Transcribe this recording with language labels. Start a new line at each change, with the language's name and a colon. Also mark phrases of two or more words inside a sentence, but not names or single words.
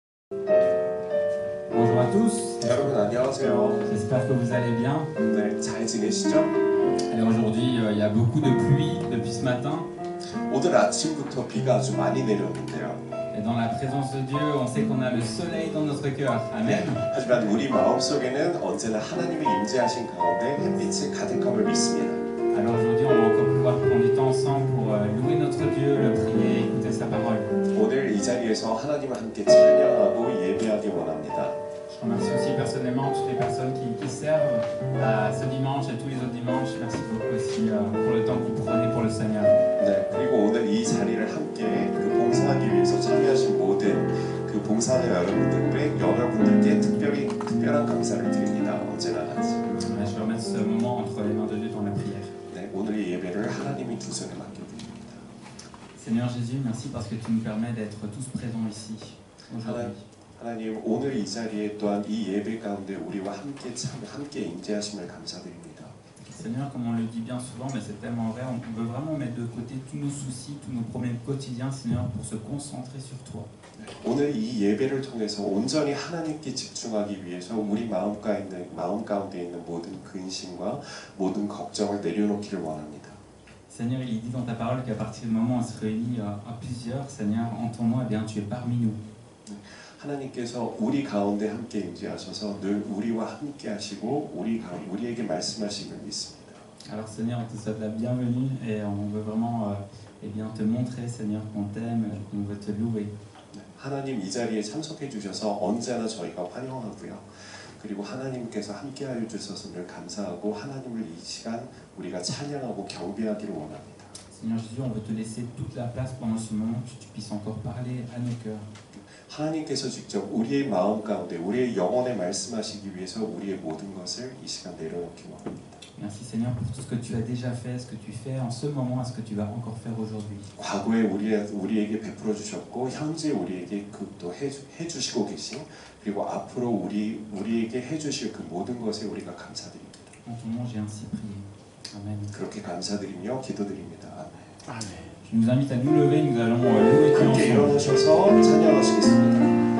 French: Bonjour à tous,
Korean: 여러분 안녕하세요.
French: j'espère que vous allez bien.
Korean: 네, 잘 지내시죠?
French: Alors aujourd'hui, il y a beaucoup de pluie depuis ce matin.
Korean: 오늘 아침부터 비가 아주 많이 내렸는데요.
French: Et dans la présence de Dieu, on sait qu'on a le soleil dans notre cœur. Amen.
Korean: 하지만 우리 마음속에는 언제나 하나님의 임재하신 가운데 햇빛이 가득함을 믿습니다.
French: Alors aujourd'hui, on va encore pouvoir prendre du temps ensemble pour louer notre Dieu, le prier, écouter sa parole.
Korean: 오늘 이 자리에서 하나님을 함께 찬양하고 예배하기 원합니다.
French: Je remercie aussi personnellement toutes les personnes qui servent ce dimanche et tous les autres dimanches. Merci beaucoup aussi pour le temps que vous prenez pour le Seigneur.
Korean: 네, 그리고 오늘 이 자리를 함께 봉사하기 위해서 참여하신 모든 그 봉사자 여러분들께 특별한 감사를 드립니다. 언제나 같이.
French: Je remercie ce moment entre les mains de Dieu dans la prière.
Korean: 네, 오늘 이 예배를 하나님이 두 손에 맡겨드립니다.
French: Seigneur Jésus, merci parce que tu nous permets d'être tous présents ici aujourd'hui.
Korean: 하나님 오늘 이 자리에 또한 이 예배 가운데 우리와 함께 임재하심을 감사드립니다.
French: Seigneur, comme on le dit bien souvent, mais c'est tellement vrai, on veut vraiment mettre de côté tous nos soucis, tous nos problèmes quotidiens, Seigneur, pour se concentrer sur toi.
Korean: 오늘 이 예배를 통해서 온전히 하나님께 집중하기 위해서 우리 마음 가운데 있는 모든 근심과 모든 걱정을 내려놓기를 원합니다.
French: Seigneur, il dit dans ta parole qu'à partir du moment où on se réunit à plusieurs, Seigneur, en ton nom, eh bien, tu es parmi nous.
Korean: 하나님께서 우리 가운데 함께 임재하셔서 늘 우리와 함께 하시고 우리에게 말씀하심을 믿습니다.
French: Alors Seigneur, on te souhaite la bienvenue et on veut vraiment eh bien, te montrer, Seigneur, qu'on t'aime et qu'on veut te louer.
Korean: 하나님 이 자리에 참석해 주셔서 언제나 저희가 환영하고요. 그리고 하나님께서 함께하여 주셔서 늘 감사하고 하나님을 이 시간 우리가 찬양하고 경배하기를 원합니다.
French: Seigneur Jésus, on veut te laisser toute la place pendant ce moment, que tu puisses encore parler à nos cœurs.
Korean: 하나님께서 직접 우리의 마음 가운데 우리의 영혼에 말씀하시기 위해서 우리의 모든 것을 이 시간 내려놓기 원합니다.
French: Merci Seigneur pour tout ce que tu as déjà fait, ce que tu fais en ce moment et ce que tu vas encore faire aujourd'hui.
Korean: 과거에 우리에게 베풀어 주셨고 현재 우리에게 또 해주시고 계신 그리고 앞으로 우리에게 해주실 그 모든 것에 우리가 감사드립니다.
French: En ton nom, j'ai ainsi prié. Amen.
Korean: 그렇게 감사드리며 기도드립니다. 아멘.
French: Amen. Je nous invite à nous lever, nous allons louer Dieu
Korean: 함께
French: ensemble.
Korean: 일어나셔서 찬양하시겠습니다.